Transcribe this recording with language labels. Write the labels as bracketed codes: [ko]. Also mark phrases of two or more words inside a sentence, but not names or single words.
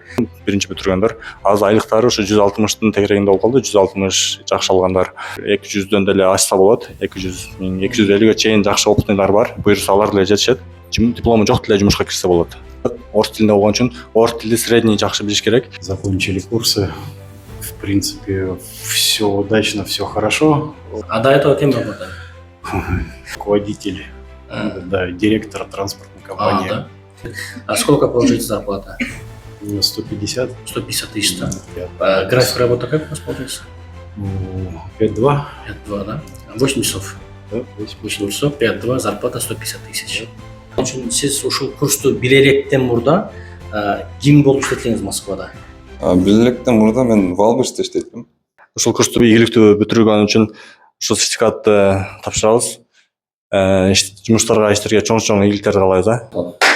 [ky] Биринчи бүтүргөндөр азыр айлыктары ушу 160 тегерегинде болуп калды. 160 жакшы алгандар 200дөн деле ачса болот. 200 миң, 250ге чейин жакшы опытныйлар бар. Буюрса алар деле жетишет. Диплому жок деле жумушка кирсе болот. Орус тилинде болгон үчүн орус тили средний жакшы билиш керек. [ru] Закончили курсы. В принципе, все удачно, все хорошо. А до этого кем работали? Руководитель, да, директор транспортной компании. Да? А сколько получаете зарплата? 150. 150 тысяч, да? График работы как у вас получается? 5-2. 5-2, да? 8 часов. Да, 8 часов, 5-2, зарплата 150 тысяч. [ky] Сиз ушул курсту билеректен мурда ким болуп иштеттиңиз Москвада? Билектен мурда мен Валберсте иштеттим. Ушул курсту ийгиликтүү бүтүргөн үчүн ушул сертификатты тапшырабыз. Жумуштарга, иштерге чоң ийгиликтерди каалайбыз, да.